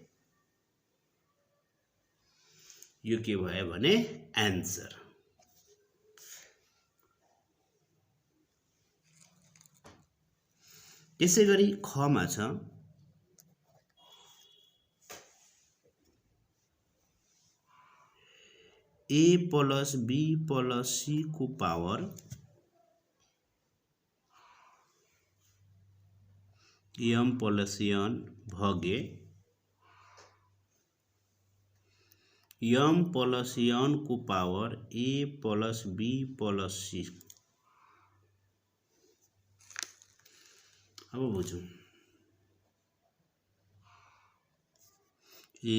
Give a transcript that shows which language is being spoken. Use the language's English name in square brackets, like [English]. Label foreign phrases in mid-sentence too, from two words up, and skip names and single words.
[Nepali] यो के भयो भने एन्सर त्यसैगरी खमा छ a प्लस b प्लस c को पावर m प्लस n भागे m प्लस n को पावर a प्लस b प्लस c अब बुझौं a